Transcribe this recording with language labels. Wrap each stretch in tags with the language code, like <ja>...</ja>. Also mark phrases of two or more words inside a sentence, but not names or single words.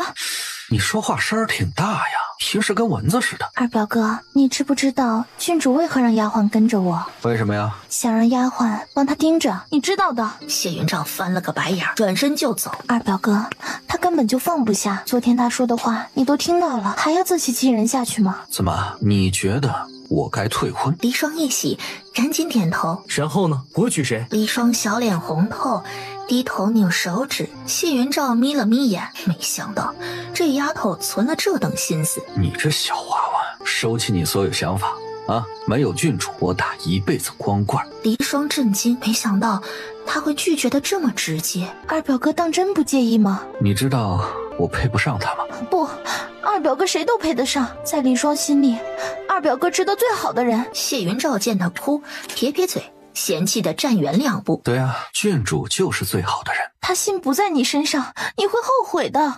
<zh>你说话声儿挺大呀，平时跟蚊子似的。二表哥，你知不知道郡主为何让丫鬟跟着我？为什麼呀？想讓丫鬟幫他盯着，你知道的。謝雲照翻了個白眼，轉身就走。二表哥，他根本就放不下，昨天他說的話你都聽到了，還要自欺欺人下去嗎？怎麼，你覺得我該退婚？離霜一喜，趕緊點頭。然後呢？國娶誰？離霜小臉紅透，低頭扭手指。謝雲照眯了眯眼，沒想到這丫頭存了這等心思。你這小娃娃，收起你所有想法啊！沒有郡主，我打一輩子光棍。離霜震驚，沒想到他會拒絕得這麼直接。二表哥當真不介意嗎？你知道我配不上他嗎？不，二表哥誰都配得上，在離霜心裡，二表哥值得最好的人。謝雲照見他哭，撇撇嘴， 嫌棄的站遠2步。对啊，郡主就是最好的人。他心不在你身上，你会后悔的。</zh>